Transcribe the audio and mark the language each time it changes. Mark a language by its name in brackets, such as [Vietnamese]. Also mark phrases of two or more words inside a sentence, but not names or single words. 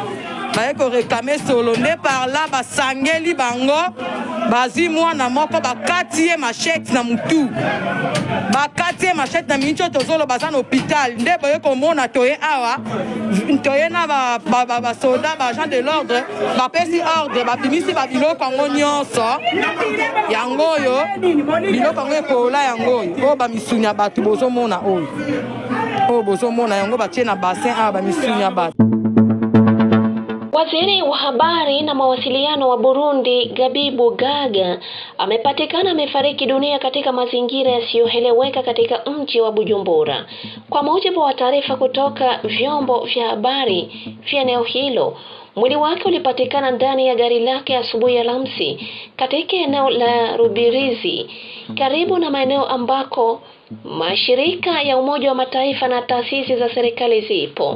[Lingala] nde [French] par là [Lingala] basangeli bango bazi mwana moko bakati ye machette na mutu bakati ye machette na mincho tozolo baza na hôpital nde boye komona toye awa toye na basoda [French] bagent de l'ordre [Lingala] bapesi ordre babimisi babiloko yango nyonso yango oyo biloko yango ekola yango oyo oyo bamisuni ya bato bozomona oyo bozomona yango batie na bassin awa bamisuni ya bato. [Swahili] Waziri wa habari na mawasiliano wa Burundi Gabi Bugaga amepatikana amefariki dunia katika mazingira yasiyoeleweka katika mji wa Bujumbura. Kwa mujibu wa taarifa kutoka vyombo vya habari vya eneo hilo, mwili wake ulipatikana ndani ya gari lake asubuhi ya Alhamisi katika eneo la Rubirizi, karibu na maeneo ambako mashirika ya Umoja wa Mataifa na taasisi za serikali zipo.